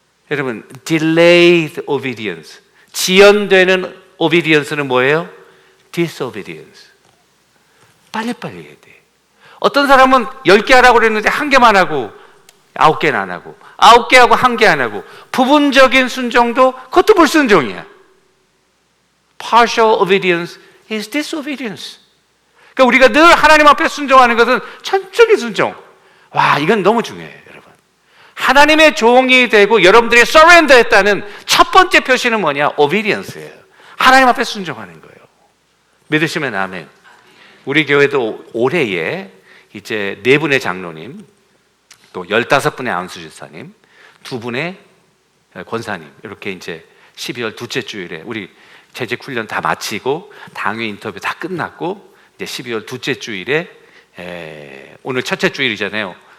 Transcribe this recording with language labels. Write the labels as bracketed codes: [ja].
[ko] 여러분, delayed obedience, 지연되는 obedience는 뭐예요? disobedience. 빨리빨리 해야 돼. 어떤 사람은 10개 하라고 그랬는데 1개만 하고 9개는 안 하고, 9개 하고 1개 안 하고, 부분적인 순종도 그것도 불순종이야. [en] Partial obedience is disobedience. [ko] 그러니까 우리가 늘 하나님 앞에 순종하는 것은 천천히 순종. 와, 이건 너무 중요해요, 여러분. 하나님의 종이 되고 여러분들이 surrender 했다는 첫 번째 표시는 뭐냐? obedience예요. 하나님 앞에 순종하는 거예요. 믿으시면 아멘. 우리 교회도 올해에 이제 4분의 장로님, 또 15분의 안수집사님, 2분의 권사님, 이렇게 이제 12월 둘째 주일에 우리 재직 훈련 다 마치고 당회 인터뷰 다 끝났고 이제 12월 둘째 주일에 오늘 첫째 주일이잖아요.